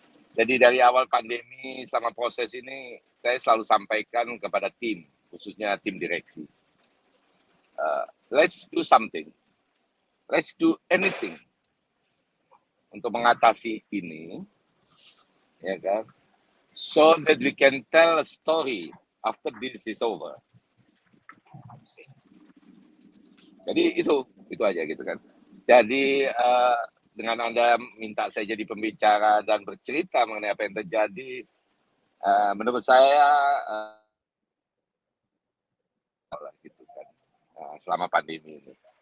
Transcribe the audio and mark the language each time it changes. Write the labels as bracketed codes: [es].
[id] Jadi dari awal pandemi selama proses ini saya selalu sampaikan kepada tim, khususnya tim direksi. [en] Let's do something. Let's do anything [id] untuk mengatasi ini, ya kan? [en] So that we can tell a story after this is over. [id] Jadi itu aja gitu kan. Jadi dengan Anda minta saya jadi pembicara dan bercerita mengenai apa yang terjadi, menurut saya gitu kan, selama pandemi ini.